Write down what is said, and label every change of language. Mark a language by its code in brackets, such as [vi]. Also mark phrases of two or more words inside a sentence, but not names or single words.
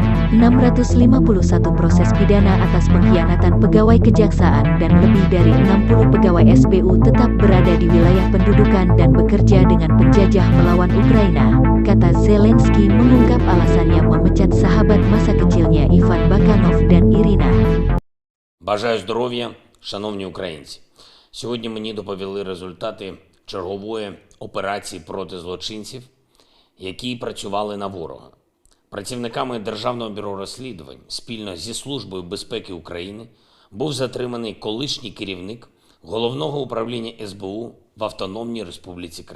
[id] 651 proses pidana atas pengkhianatan pegawai kejaksaan dan lebih dari 60 pegawai SBU tetap berada di wilayah pendudukan dan bekerja dengan penjajah melawan Ukraina, kata Zelensky mengungkap alasannya memecat sahabat masa kecilnya Ivan Bakanov dan Irina. [uk] Бажаю здоров'я, шановні українці. Сьогодні мені доповіли результати чергової операції проти злочинців, які працювали на ворога. Працівниками Державного бюро розслідувань спільно зі Службою безпеки України був затриманий колишній керівник Головного управління СБУ в Автономній Республіці Крим.